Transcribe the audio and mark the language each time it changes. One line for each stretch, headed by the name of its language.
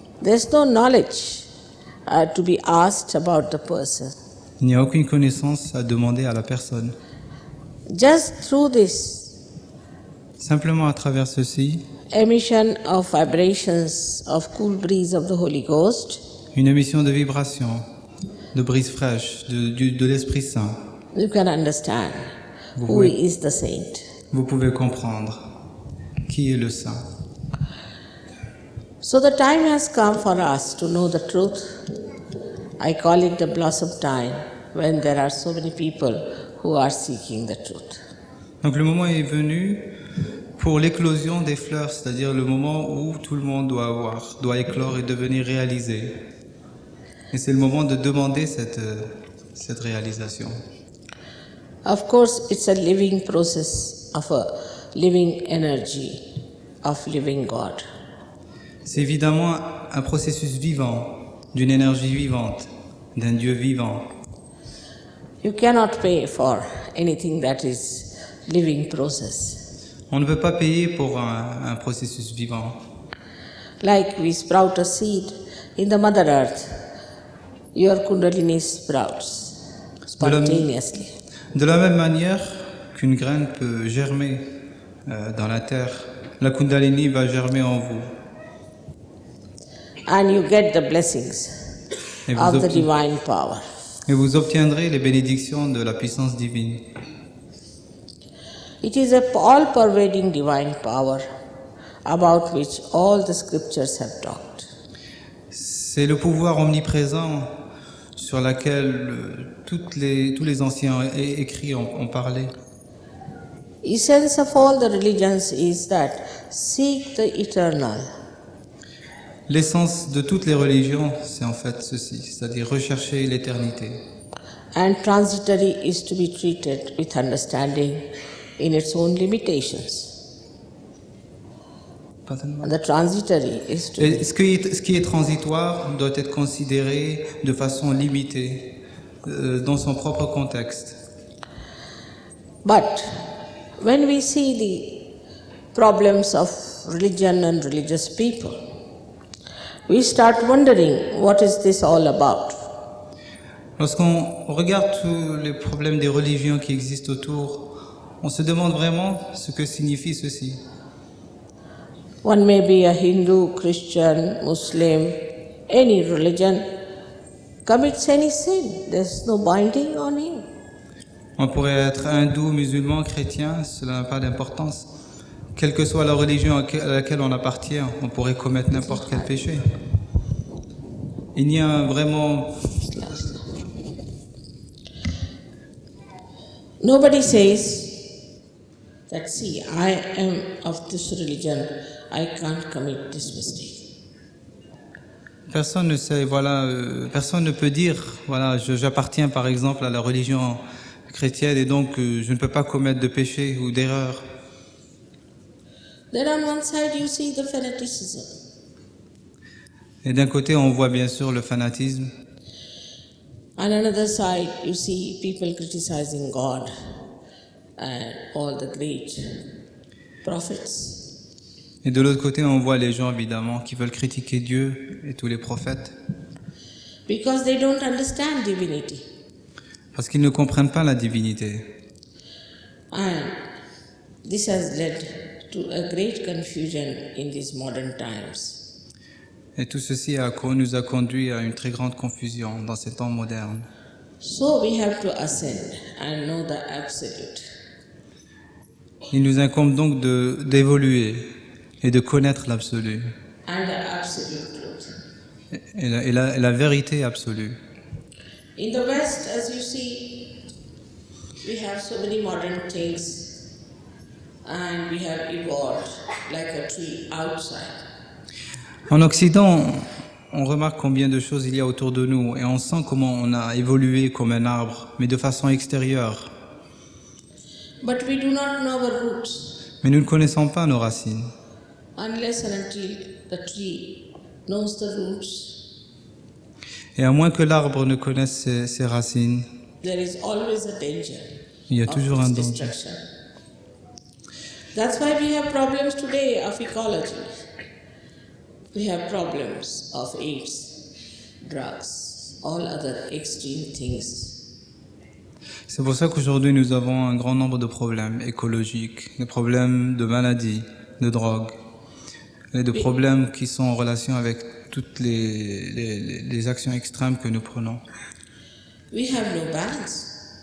English: there's no knowledge to be asked about the person.
French: il n'y a aucune connaissance à demander à la personne.
English: Just through this
French: Simplement à travers ceci,
English: emission of vibrations of cool breeze of the Holy Ghost,
French: une émission de vibration, de brise fraîche, de l'Esprit Saint.
English: You can understand
French: Vous
English: who
French: pouvez,
English: is the saint.
French: vous pouvez comprendre qui est le Saint.
English: So the time has come for us to know the truth. I call it the blossom time when there are so many people who are seeking the truth.
French: Donc le moment est venu pour l'éclosion des fleurs, c'est-à-dire le moment où tout le monde doit éclore et devenir réalisé. Et c'est le moment de demander cette réalisation.
English: Of course, it's a living process of a living energy of living God.
French: C'est évidemment un processus vivant, d'une énergie vivante, d'un Dieu vivant.
English: You cannot pay for anything that is living process.
French: On ne peut pas payer pour un processus vivant.
English: Like we sprout a seed in the Mother Earth, your Kundalini sprouts spontaneously.
French: De la même manière qu'une graine peut germer dans la terre, la Kundalini va germer en vous.
English: And you get the blessings
French: Et vous,
English: of the divine power.
French: et vous obtiendrez les bénédictions de la puissance divine.
English: It is a all-pervading divine power about which all the scriptures have talked.
French: C'est le pouvoir omniprésent sur lequel tous les anciens écrits ont parlé.
English: Essence of all the religions is that seek the eternal.
French: L'essence de toutes les religions, c'est en fait ceci, c'est-à-dire rechercher l'éternité.
English: And transitory is to be treated with understanding in its own limitations. And the transitory is to
French: Et ce qui est transitoire doit être considéré de façon limitée, dans son propre contexte.
English: But when we see the problems of religion and religious people, we start wondering what is this all about?
French: Lorsqu'on regarde tous les problèmes des religions qui existent autour, on se demande vraiment ce que signifie ceci.
English: One may be a Hindu, Christian, Muslim, any religion, commits any sin. There's no binding on him.
French: On pourrait être hindou, musulman, chrétien, cela n'a pas d'importance. Quelle que soit la religion à laquelle on appartient, on pourrait commettre n'importe quel péché. Il n'y a vraiment...
English: Nobody says that, see, I am of this religion, I can't commit this mistake.
French: Personne ne sait, voilà, personne ne peut dire, voilà, j'appartiens par exemple à la religion chrétienne et donc je ne peux pas commettre de péché ou d'erreur.
English: Then on one side you see the fanaticism.
French: Et d'un côté, on voit bien sûr le fanatisme.
English: On another side you see people criticizing God and all the great prophets.
French: Et de l'autre côté, on voit les gens évidemment qui veulent critiquer Dieu et tous les prophètes.
English: Because they don't understand divinity.
French: Parce qu'ils ne comprennent pas la divinité.
English: And this has led to a great confusion in these modern times.
French: Et tout ceci nous a conduit à une très grande confusion dans ces temps modernes.
English: So we have to ascend and know the absolute.
French: Il nous incombe donc d'évoluer et de connaître l'absolu
English: And the absolute truth.
French: et la vérité absolue.
English: In the West, as you see, we have so many modern things and we have evolved like a tree outside.
French: En Occident, on remarque combien de choses il y a autour de nous et on sent comment on a évolué comme un arbre, mais de façon extérieure.
English: But we do not know our roots
French: Mais nous ne connaissons pas nos racines.
English: unless and until the tree knows the roots.
French: Et à moins que l'arbre ne connaisse ses racines,
English: There is always a danger
French: il y a
English: of
French: toujours un
English: its
French: danger.
English: destruction. That's why we have problems today of ecology. We have problems of AIDS, drugs, all other extreme things.
French: C'est pour ça qu'aujourd'hui nous avons un grand nombre de problèmes écologiques, des problèmes de maladies, de drogue, et de problèmes qui sont en relation avec toutes les actions extrêmes que nous prenons.
English: We have no balance.